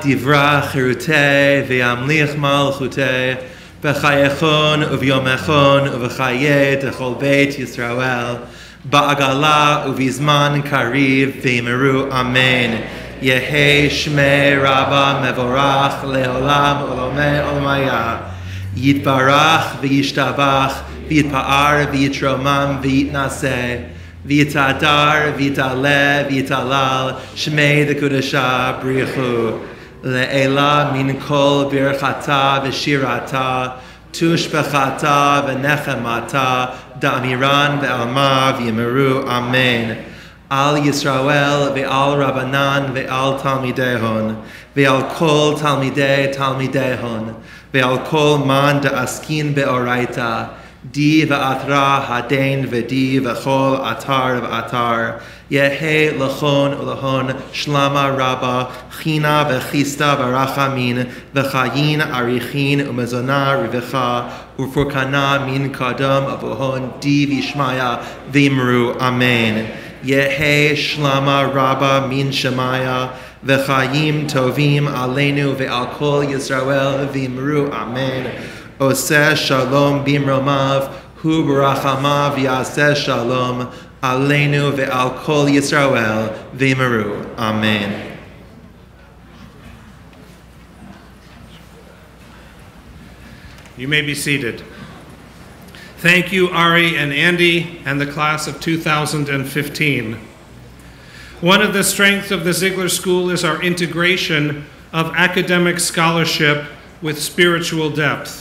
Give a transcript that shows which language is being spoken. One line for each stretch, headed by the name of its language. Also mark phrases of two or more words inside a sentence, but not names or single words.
Aramaic: דברא כרעותה וימליך מלכותה בחייכון וביומיכון ובחיי דכל בית ישראל בעגלא ובזמן קריב ואמרו אמן. יהא שמה רבא מברך לעלם ולעלמי עלמיא יתברך וישתבח ויתפאר ויתרומם ויתנשא ויתהדר ויתעלה ויתהלל שמה דקודשא, בריך הוא, לעלא מן כל ברכתא ושירתא, תשבחתא ונחמתא, דאמירן בעלמא ואמרו, אמן. על ישראל ועל רבנן ועל תלמידיהון ועל כל תלמידיהון ועל kol Talmidehon ve'al כל מאן דעסקין באוריתא די באתרא הדין ודי בכל אתר ואתר יהא להון ולכון שלמא רבא חנא וחסדא ורחמין וחיין אריכין ומזונא רויחא ופורקנא מן קדם אבוהון די בשמיא ואמרו, אמן. יהא שלמא רבא מן שמיא
Hebrew: וחיים טובים עלינו ועל כל ישראל ואמרו, אמן. עשה שלום במרומיו הוא ברחמיו יעשה שלום עלינו ועל כל ישראל ואמרו, amen.
English: You may be seated. Thank you, Ari and Andy, and the class of 2015. One of the strengths of the Ziegler School is our integration of academic scholarship with spiritual depth.